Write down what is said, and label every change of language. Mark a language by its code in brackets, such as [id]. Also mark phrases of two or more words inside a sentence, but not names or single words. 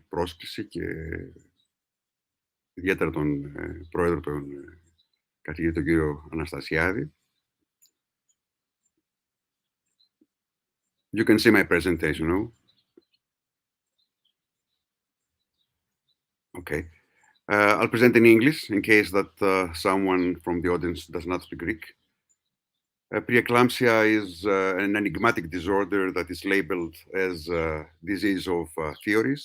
[el] πρόσκληση και ιδιαίτερα τον πρόεδρο, τον καθηγητή, τον κύριο Αναστασιάδη. [en] You can see my presentation, no? Okay. I'll present in English in case that someone from the audience does not speak Greek. Preeclampsia is an enigmatic disorder that is labeled as a disease of theories.